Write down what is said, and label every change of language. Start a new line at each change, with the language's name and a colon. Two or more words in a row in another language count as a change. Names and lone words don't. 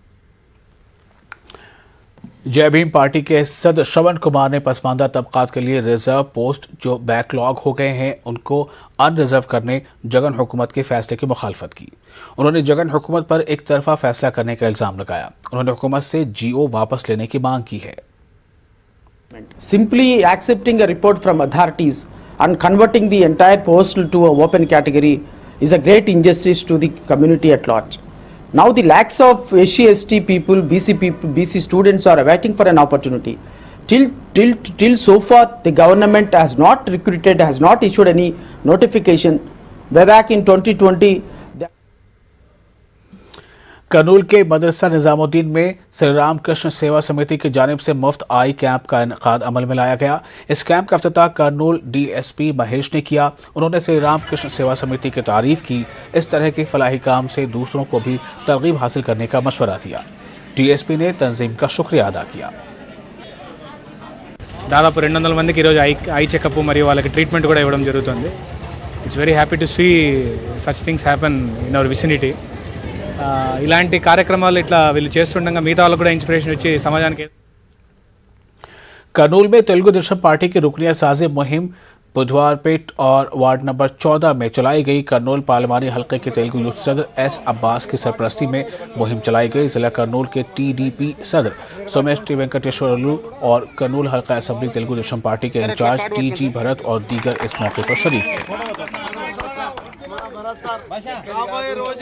Urdu: جے بھیم پارٹی کے سدسیہ شرون کمار نے پسماندہ طبقات کے لیے
English: reserve post
Urdu: جو بیک لاگ ہو گئے ہیں ان کو ان ریزرو کرنے جگن حکومت کے فیصلے کی مخالفت کی. انہوں نے جگن حکومت پر یک طرفہ فیصلہ کرنے کا الزام لگایا. انہوں نے حکومت سے جی او واپس لینے کی مانگ کی ہے.
English: Simply accepting a report from authorities and converting the entire postal to a open category is a great injustice to the community at large. Now the lakhs of SC/ST people, BC students are waiting for an opportunity. Till so far, the government has not recruited, has not issued any notification. Way back in 2020.
Urdu: کرنول کے مدرسہ نظام الدین میں شری رام کرشن سیوا سمیتی کی جانب سے مفت
English: eye camp
Urdu: کا انعقاد عمل میں لایا گیا. اس کیمپ کا افتتاح کرنول DSP مہیش نے کیا. انہوں نے شری رام کرشن سیوا سمیتی کی تعریف کی۔ اس طرح کے فلاحی کام سے دوسروں کو بھی ترغیب حاصل کرنے کا مشورہ دیا. DSP نے تنظیم کا شکریہ ادا کیا.
Telugu: దాదాపు 200 మందికి ఈరోజు
English: eye checkup
Telugu: మరియు వాళ్ళకి ట్రీట్మెంట్ కూడా ఇవ్వడం జరుగుతుంది.
English: It's very happy to see such things happen in our vicinity.
Telugu: ఇలాంటి కార్యక్రమాలు ఇట్లా వీళ్ళు చేస్తుండగా మిగతా వాళ్ళకు కూడా ఇన్స్పిరేషన్ వచ్చి సమాజానికి।
Urdu: کرنول میں تیلگو دیشم پارٹی کی رکنیت سازی مہم بدھوار پیٹ اور وارڈ نمبر 14 میں چلائی گئی. کرنول پارلیمانی حلقے کے تیلگو یوتھ صدر S عباس کی سرپرستی میں مہم چلائی گئی. ضلع کرنول کے TDP صدر سومیش ٹی وینکٹیشورلو اور کرنول حلقہ اسمبلی تیلگو دیشم پارٹی کے انچارج TG بھرت اور دیگر اس موقع پر شریک تھے.